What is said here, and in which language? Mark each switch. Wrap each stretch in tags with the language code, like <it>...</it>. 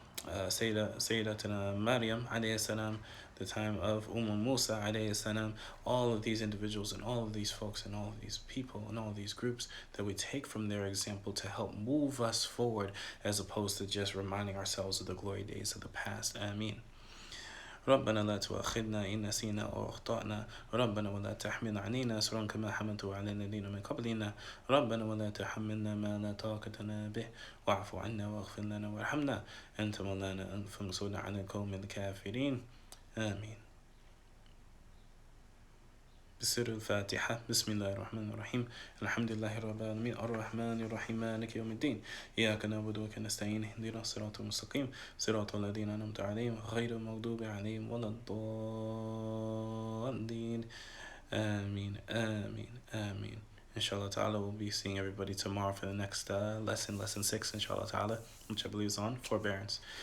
<en>Sayyidatina Maryam alayhi salam, the time of Musa alayhi salam, all of these individuals and all of these folks and all of these people and all of these groups that we take from their example to help move us forward, as opposed to just reminding ourselves of the glory days of the past. Ameen.</en> <ar>ربنا لا تؤاخذنا إن نسينا أو أخطأنا ربنا ولا تحمل علينا إصرا كما حملته على الذين من قبلنا ربنا ولا تحملنا ما لا طاقة لنا به واعف عنا واغفر لنا وارحمنا أنت مولانا فانصرنا على القوم الكافرين آمين. بسر الفاتحة بسم الله الرحمن الرحيم الحمد لله رب العالمين الرحمن الرحيم مالك يوم الدين إياك نعبد وإياك نستعين اهدنا الصراط المستقيم صراط الذين أنعمت عليهم غير المغضوب عليهم ولا الضالين آمين آمين آمين.</ar> <en>Inshallah ta'ala, we'll be seeing everybody tomorrow for the next lesson 6, inshallah ta'ala, which I believe is on forbearance.</en>